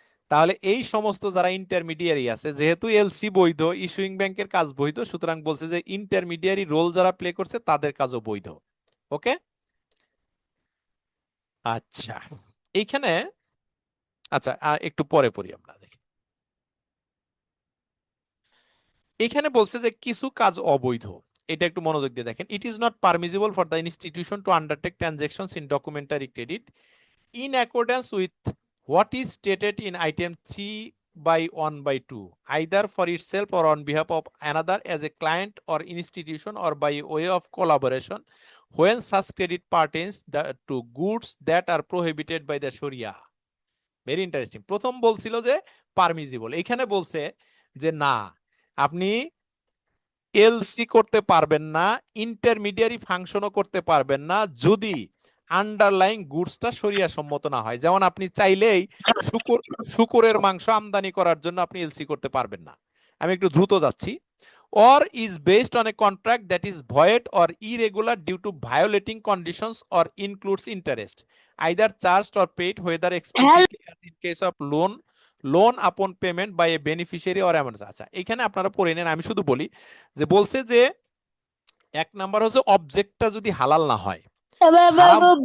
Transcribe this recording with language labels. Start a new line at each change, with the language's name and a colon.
Bangla: তাহলে এই সমস্ত যারা ইন্টারমিডিয়ারি আছে, যেহেতু এলসি বৈধ, ইস্যুইং ব্যাংকের কাজ বৈধ, সুতরাং বলছে যে ইন্টারমিডিয়ারি রোল যারা প্লে করছে তাদের কাজও বৈধ। ওকে, আচ্ছা, এইখানে আচ্ছা আর একটু পরে পড়ি আমরা, দেখি। এখানে বলছে যে কিছু কাজ অবৈধ, এটা একটু মনোযোগ দিয়ে দেখেন।
English: It is not permissible for the institution to undertake transactions in documentary credit in accordance with what is stated in item 3 by 1 by 2, either for itself or on behalf of another as a client or institution or by way of collaboration when such credit pertains to goods that are prohibited by the Sharia. Very interesting.
Bangla: প্রথম বলছিল যে পারমিজিবল, এখানে বলছে যে না, আপনি LC করতে পারবেন না, ইন্টারমিডিয়ারি ফাংশনও করতে পারবেন না যদি আন্ডারলাইং গুডসটা শরিয়া সম্মত না হয়। যেমন আপনি চাইলেই শুকুরের মাংস আমদানি করার জন্য আপনি এলসি করতে পারবেন না। আমি একটু দ্রুত যাচ্ছি।
English: or is based on a contract that is void or irregular due to violating conditions or includes interest either charged or paid, whether explicitly as in case of loan upon payment by a beneficiary or amount।
Bangla: আচ্ছা, এখানে আপনারা পড়ে নেন, আমি শুধু বলি যে বলছে যে এক নাম্বার হচ্ছে অবজেক্টটা যদি হালাল না হয়, হারাম।